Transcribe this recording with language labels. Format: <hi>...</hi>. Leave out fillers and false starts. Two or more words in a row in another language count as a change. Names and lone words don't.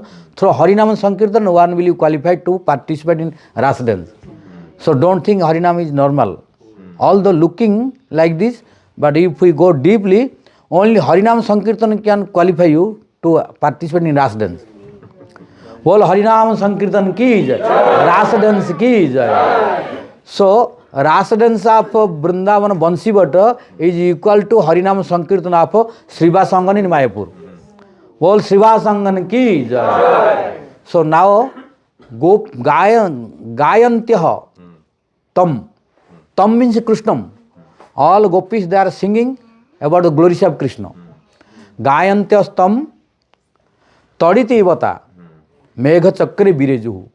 <en>Through Harinam Sankirtan, one will be qualified to participate in Rasa dance. So, don't think Harinam is normal. Although looking like this, but if we go deeply, only Harinam Sankirtan can qualify you to participate in Rasa dance. All Harinam Sankirtan</en> <hi>की जय,</hi> <en>Rasa dance</en> <hi>की जय.</hi> <en>So, Rasa dance of Vrindavan Bansi Bhatta is equal to Harinam Sankirtan of Srivasangan in Mayapur. All Srivasangan</en> <hi>की जय.</hi> <en>So now,</en> <sa>गायन्त्य तम्.</sa> <en>Tam means Krishnam. All gopis they are singing about the glories of Krishna.</en> <sa>गायन्त्य तम् तदिति वत मेघ चक्रि बिरेजुहु.</sa>